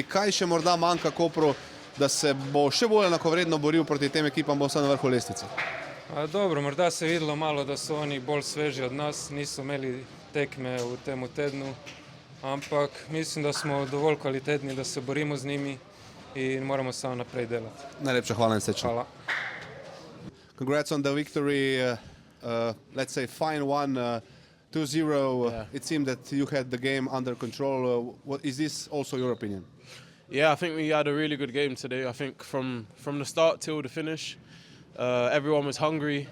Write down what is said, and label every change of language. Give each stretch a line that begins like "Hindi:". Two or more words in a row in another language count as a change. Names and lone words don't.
Slovenian: Kaj še morda manjka Kopru, da se bo še bolj enakovredno boril proti tem ekipam, bo vse na vrhu lestvice? Dobro, morda se je videlo malo, da so oni bolj sveži od nas, niso imeli tekme v tem tednu, ampak mislim, da smo dovolj kvalitetni, da se borimo z njimi in moramo samo naprej delati. Najlepša hvala in srečno. Hvala.
English: Congrats on the victory, let's say fine one. 2-0, It seemed that you had the game under control. Is this also your opinion? Yeah, I think we had a really good game today. I think from the start till the finish, everyone was hungry.